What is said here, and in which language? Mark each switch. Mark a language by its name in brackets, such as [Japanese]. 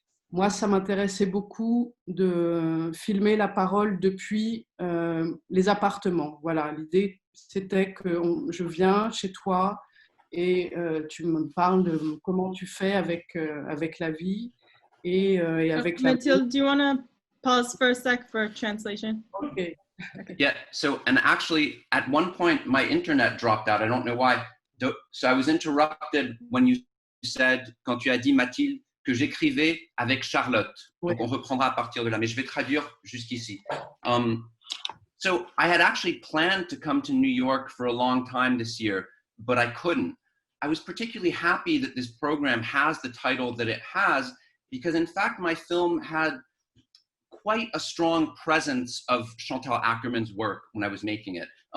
[French] Moi, ça m'intéressait beaucoup de filmer la parole depuis les appartements. Voilà, l'idée, c'était que je viens chez toi et tu me parles de comment tu fais avec la vie et avec la... [English] Mathilde, do you want to pause for a sec for translation? Okay. Yeah, so, and actually, at one point, my internet dropped out. I don't know why. So I was interrupted when you said, [French] quand tu as dit, Mathilde, que j'écrivais avec Charlotte. Oui. Donc, on reprendra à partir de là, mais je vais traduire jusqu'ici. [English] So I had actually planned to come to New York for a long time this year, but I couldn't. I was particularly happy that this program has the title that it has, because in fact, my film had quite a strong presence of Chantal Akerman's work when I was making it.